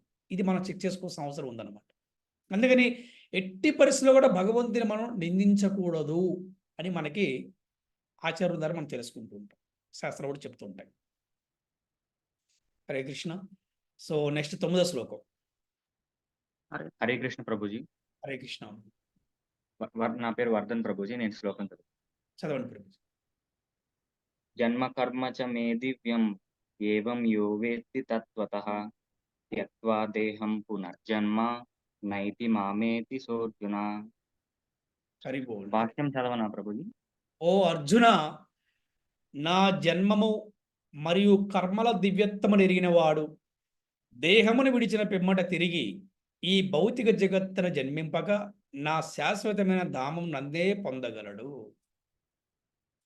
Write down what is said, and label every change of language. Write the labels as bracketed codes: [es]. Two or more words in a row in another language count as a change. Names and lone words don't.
[te] ఇది మనం చెక్ చేసుకోవాల్సిన అవసరం ఉందన్నమాట. అందుకని ఎట్టి పరిస్థితుల్లో కూడా భగవంతుని మనం నిందించకూడదు అని మనకి ఆచార్యుల ద్వారా మనం తెలుసుకుంటూ ఉంటాం, శాస్త్రం కూడా చెప్తూ ఉంటాయి. హరే కృష్ణ. [en] so next [te] 9వ శ్లోకం. హరే కృష్ణ ప్రభుజీ. హరే కృష్ణ. నా పేరు వర్ధన్ ప్రభుజీ. నేను శ్లోకం చదవండి ప్రభుజీ. [sa] జన్మ కర్మ చ మే దివ్యం ఏవం యో వేత్తి తత్వతః త్యక్త్వా దేహం పునర్జన్మ నైతి మామేతి సోర్జున. [bn] హరి బోల్. [te] భాష్యం చదవనా ప్రభుజీ? ఓ అర్జున, నా జన్మము మరియు కర్మల దివ్యత్వమును ఎరిగిన వాడు దేహమును విడిచిన పిమ్మట తిరిగి ఈ భౌతిక జగత్తున జన్మింపక నా శాశ్వతమైన ధామం నందే పొందగలడు.